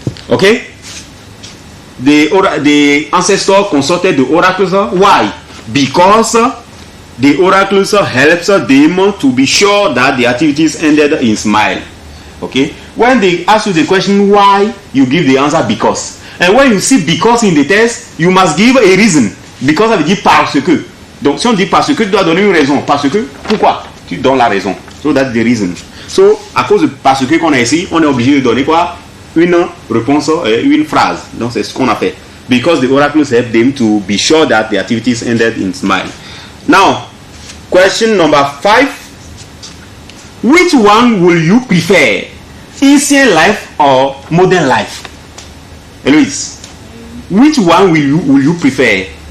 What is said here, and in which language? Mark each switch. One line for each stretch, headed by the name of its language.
English: Okay, the ancestor consulted the oracles. Why? Because the oracles helps them to be sure that the activities ended in smile. Okay, when they ask you the question why, you give the answer because. And when you see because in the test, you must give a reason.
French: Because ça veut dire parce que. Donc si on dit parce que, tu dois donner une raison. Parce que, pourquoi? Tu donnes la raison.
English: So that's the reason.
French: So à cause de parce que qu'on a ici, on est obligé de donner quoi? Une réponse, une phrase. Donc c'est ce qu'on a fait.
English: Because the oracles help them to be sure that the activities ended in smile. Now, question number 5. Which one will you prefer? Ancient life or modern life? Eloise, which one will you prefer?